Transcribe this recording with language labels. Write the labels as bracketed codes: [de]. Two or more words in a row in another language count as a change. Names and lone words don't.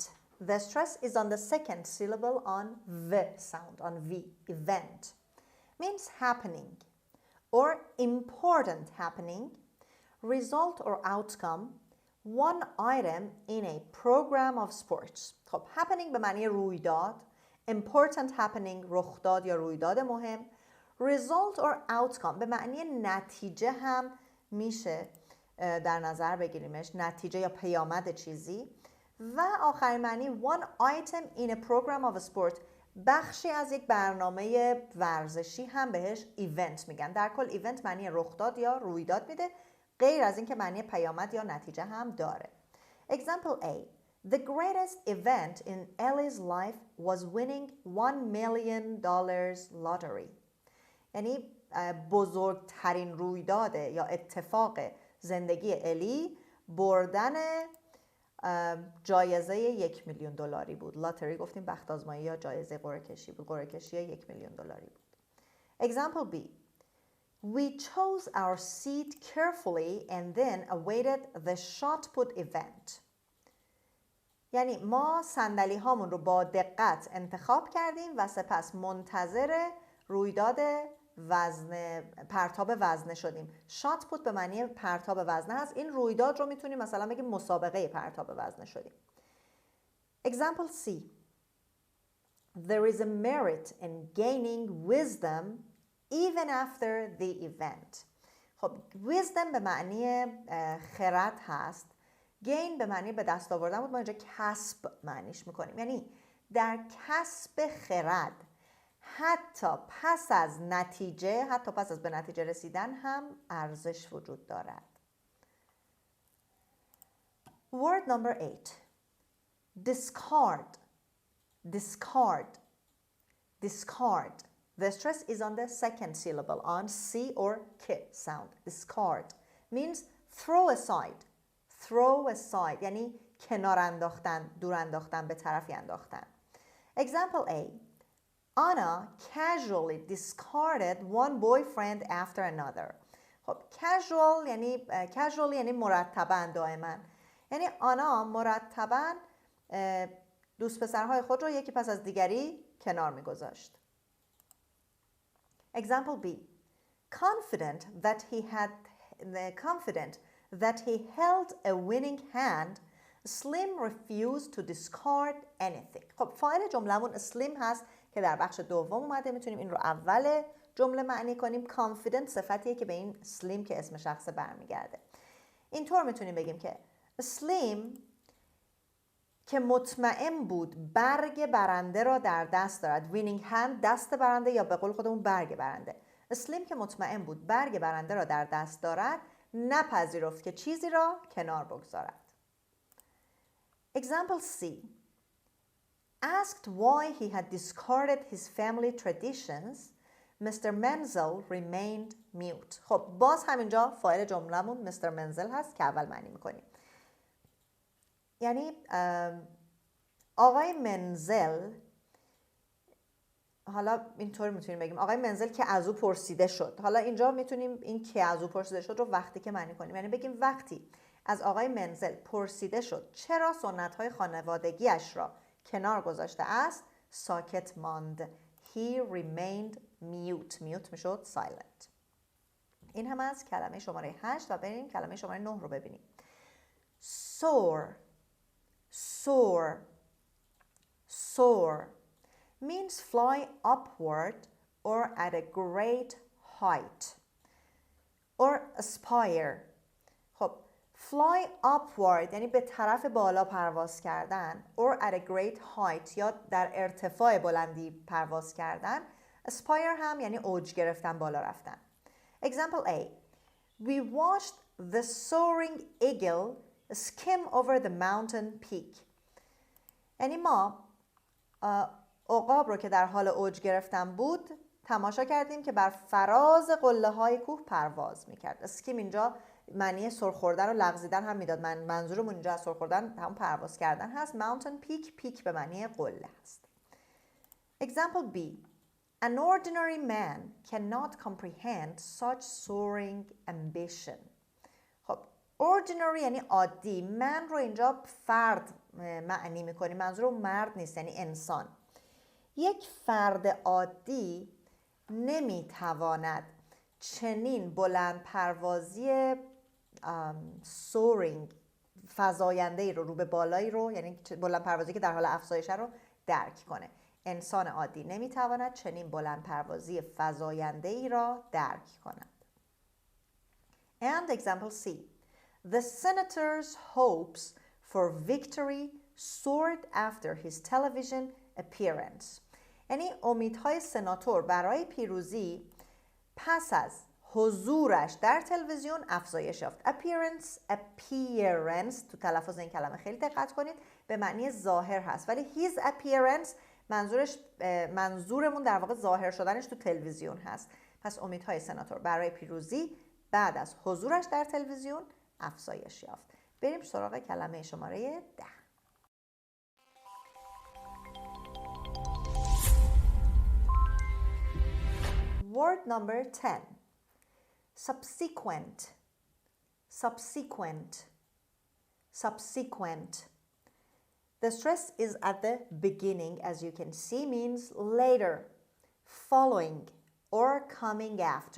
[en] The stress is on the second syllable on V sound, on V. Event means happening or important happening, result or outcome, one item in a program of sports. [fa] خب happening به معنی رویداد، [en] important happening [fa] رخداد یا رویداد مهم، [en] result or outcome [fa] به معنی نتیجه هم میشه در نظر بگیریمش، نتیجه یا پیامد چیزی. و آخرین معنی [en] one item in a program of a sport، [fa] بخشی از یک برنامه ورزشی هم بهش ایونت میگن. در کل ایونت معنی رخداد یا رویداد میده، غیر از این که معنی پیامد یا نتیجه هم داره. [en] Example A. The greatest event in Ellie's life was winning $1 million lottery. [fa] یعنی بزرگترین رویداد یا اتفاق زندگی الی بردن جایزه $1,000,000 بود. لاتری گفتیم بخت آزمایی یا جایزه قرعه کشی بود. قرعه کشی $1,000,000 بود. [en] Example B. We chose our seat carefully and then awaited the shot put event. [fa] یعنی ما صندلی هامون رو با دقت انتخاب کردیم و سپس منتظر رویداد پرتاب وزنه شدیم. [en] shot put [fa] به معنی پرتاب وزنه هست. این رویداد رو میتونیم مثلا بگیم مسابقه پرتاب وزنه شدیم. [en] Example C. There is a merit in gaining wisdom even after the event. [fa] خب wisdom به معنی خرد هست. gain به معنی به دست آوردن بود، ما اینجا کسب معنیش میکنیم. یعنی در کسب خرد حتی پس از به نتیجه رسیدن هم ارزش وجود دارد. [en] Word number 8. Discard. Discard. Discard. The stress is on the second syllable, on C or K sound. Discard means throw aside. Throw aside [fa] یعنی کنار انداختن، دور انداختن، به طرفی انداختن. [en] Example A. Anna casually discarded one boyfriend after another. [fa] خب casual یعنی مرتباً، دائما. یعنی آنا مرتباً دوست پسرهای خود رو یکی پس از دیگری کنار میگذاشت. [en] Example B. Confident that he held a winning hand, Slim refused to discard anything. [fa] خب فاعل جمله‌مون Slim هست که در بخش دوم اومده. میتونیم این رو اول جمله معنی کنیم. Confident صفتیه که به این Slim که اسم شخص برمیگرده. اینطور میتونیم بگیم که Slim که مطمئن بود برگ برنده را در دست دارد. [en] winning hand [fa] دست برنده یا به قول خودمون برگ برنده. Slim که مطمئن بود برگ برنده را در دست دارد نپذیرفت که چیزی را کنار بگذارد. [en] Example C. Asked why he had discarded his family traditions, Mr. Menzel remained mute. [fa] خب باز همینجا فاعل جمله‌مون Mr. Menzel هست که اول معنی میکنیم. یعنی آقای منزل، حالا اینطور میتونیم بگیم آقای منزل که از او پرسیده شد. حالا اینجا میتونیم این که از او پرسیده شد رو وقتی که معنی کنیم، یعنی بگیم وقتی از آقای منزل پرسیده شد چرا سنت‌های خانوادگیش را کنار گذاشته است، ساکت ماند. [en] He remained mute. Mute میشد silent. [fa] این هم از کلمه شماره 8 و بریم کلمه شماره 9 رو ببینیم. [en] soar. Soar. Soar means fly upward or at a great height or aspire. [fa] خب [en] fly upward [fa] یعنی به طرف بالا پرواز کردن [en] or at a great height [fa] یا در ارتفاع بلندی پرواز کردن. aspire هم یعنی اوج گرفتن، بالا رفتن. [en] Example A. We watched the soaring eagle skim over the mountain peak. [fa] یعنی ما عقاب رو که در حال اوج گرفتن بود تماشا کردیم که بر فراز قله های کوه پرواز میکرد. اسکیم اینجا معنی سر خوردن و لغزیدن هم میداد. منظورمون اینجا از سر خوردن هم پرواز کردن هست. [en] mountain peak، [fa] پیک به معنی قله هست. [en] Example B. An ordinary man cannot comprehend such soaring ambition. [fa] خب ordinary یعنی عادی. من رو اینجا فرد معنی میکنیم. منظورم مرد نیست، یعنی انسان. یک فرد عادی نمیتواند چنین بلند پروازی soaring فزاینده رو به بالایی رو، یعنی بلند پروازی که در حال افزایشه رو درک کنه. انسان عادی نمیتواند چنین بلند پروازی فزاینده ای را درک کند. [en] And example C. The senator's hopes for victory soared after his television appearance. [fa] یعنی امیدهای سناتور برای پیروزی پس از حضورش در تلویزیون افزایش یافت. appearance تو تلفظ این کلمه خیلی دقت کنید، به معنی ظاهر هست، ولی [en] his appearance [fa] منظورمون در واقع ظاهر شدنش تو تلویزیون هست. پس امیدهای سناتور برای پیروزی بعد از حضورش در تلویزیون افزایش یافت. بریم سراغ کلمه شماره 10. [en] Word number 10. Subsequent. Subsequent. Subsequent. The stress is at the beginning, as you can see, means later, following, or coming after.